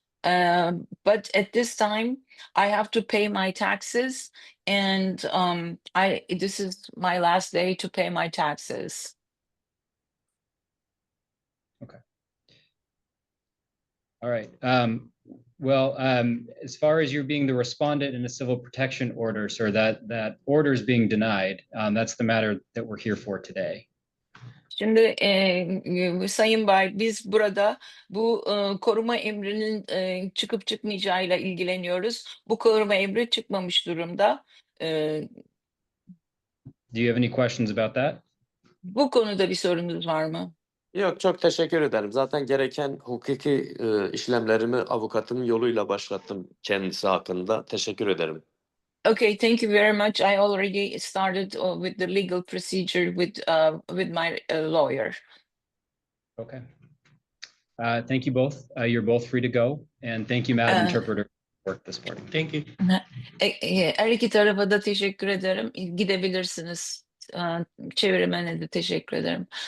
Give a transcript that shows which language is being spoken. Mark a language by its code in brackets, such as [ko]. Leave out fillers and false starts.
[en] But at this time, I have to pay my taxes, and this is my last day to pay my taxes. Okay. All right. Well, as far as you being the respondent in a civil protection order, sir, that order is being denied. That's the matter that we're here for today. [tr] Şimdi Sayın Bay, biz burada bu koruma emrinin çıkıp çıkmayacağıyla ilgileniyoruz. Bu koruma emri çıkmamış durumda. [en] Do you have any questions about that? [tr] Bu konuda bir sorunuz var mı? Yok, çok teşekkür ederim. Zaten gereken hukuki işlemlerimi avukatımın yoluyla başlattım kendisi hakkında. Teşekkür ederim. [en] Okay, thank you very much. I already started with the legal procedure with my lawyer. Okay. Thank you both. You're both free to go. And thank you, Madam Interpreter, for work this morning. Thank you. [tr] Her iki tarafa da teşekkür ederim. Gidebilirsiniz. Çevirmene de teşekkür ederim.